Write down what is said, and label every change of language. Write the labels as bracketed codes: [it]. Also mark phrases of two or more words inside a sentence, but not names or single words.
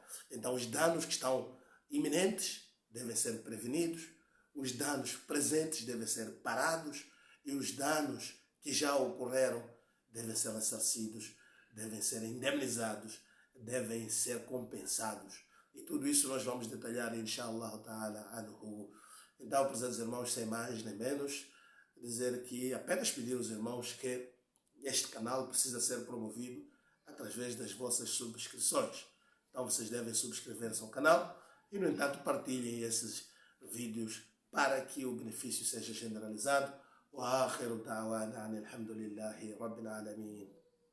[pt] Então os danos que estão iminentes devem ser prevenidos, os danos presentes devem ser parados e os danos que já ocorreram devem ser ressarcidos, devem ser indemnizados, devem ser compensados. E tudo isso nós vamos detalhar, [ar] إن شاء الله تعالى عنه. [pt] Então, prezados irmãos, sem mais nem menos, dizer que apenas pedir aos irmãos que este canal precisa ser promovido através das vossas subscrições. Então vocês devem subscrever-se ao canal e, no entanto, partilhem esses vídeos para que o benefício seja generalizado. [ar] وآخر دعوانا الحمد لله رب العالمين.